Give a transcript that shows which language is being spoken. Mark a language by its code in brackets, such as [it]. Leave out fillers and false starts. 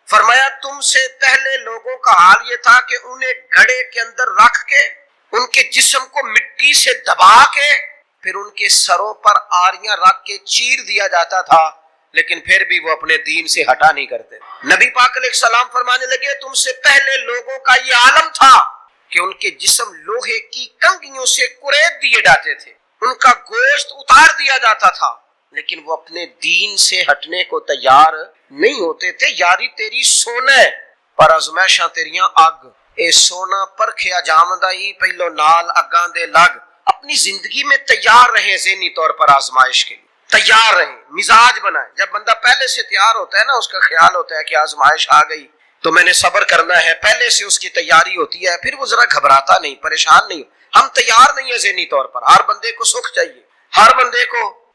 [ur] فرمایا تم سے پہلے لوگوں کا حال یہ تھا کہ انہیں گھڑے کے اندر رکھ کے ان کے جسم کو مٹی سے دبا کے پھر ان کے سروں پر آریاں رکھ کے چیر دیا جاتا تھا، لیکن پھر بھی وہ اپنے دین سے ہٹا نہیں کرتے. نبی پاک علیہ السلام فرمانے لگے تم سے پہلے لوگوں کا یہ عالم تھا کہ ان کے جسم لوہے کی کنگھیوں سے کریت دیے جاتے تھے، ان کا گوشت اتار دیا جاتا تھا، لیکن وہ اپنے دین سے ہٹنے کو تیار نہیں ہوتے تھے. [pa] یاری تیری سونا پر ازمائشاں تیریاں اگ، اے سونا پرکھیا جامدہ ہی پہلو نال اگاں دے لگ. [ur] اپنی زندگی میں تیار رہیں، ذہنی طور پر آزمائش کے لیے تیار رہیں، مزاج بنائیں. جب بندہ پہلے سے تیار ہوتا ہے نا، اس کا خیال ہوتا ہے کہ آزمائش آ گئی تو میں نے صبر کرنا ہے، پہلے سے اس کی تیاری ہوتی ہے، پھر وہ ذرا گھبراتا نہیں، پریشان نہیں. ہم تیار نہیں ہیں ذہنی طور پر. ہر بندے کو سکھ چاہیے، ہر بندے کو.